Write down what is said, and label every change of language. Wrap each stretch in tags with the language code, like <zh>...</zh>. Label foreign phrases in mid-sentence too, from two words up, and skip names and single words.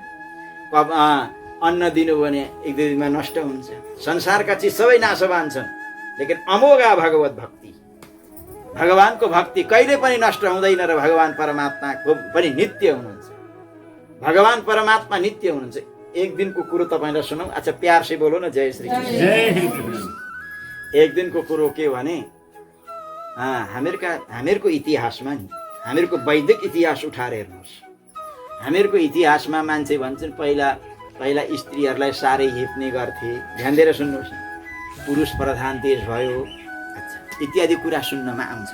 <ne>अन्न दिनु भने एक दुई दिनमा नष्ट हुन्छ। संसारका चिज सबै नाशवान छन्, लेकिन अमोघा भगवत भक्ति, भगवानको भक्ति कहिले पनि नष्ट हुँदैन र भगवान परमात्माको पनि नित्य हुनुहुन्छ। भगवान परमात्मा नित्य हुनुहुन्छ। एक दिनको कुरो तपाईँलाई सुनाऊ।</ne> <hi>अच्छा, प्यार से बोलो न, जय श्री कृष्ण।</hi> <ne>एक दिनको कुरो के भने हामीहरूको इतिहासमा नि, हामीहरूको वैदिक इतिहास उठाएर हेर्नुहोस्। हामीहरूको इतिहासमा मान्छे भन्छन् पहिला स्त्रीहरूलाई साह्रै हेप्ने गर्थे। ध्यान दिएर सुन्नुहोस् न। पुरुष प्रधान देश भयो, अच्छा, इत्यादि कुरा सुन्नमा आउँछ।</ne>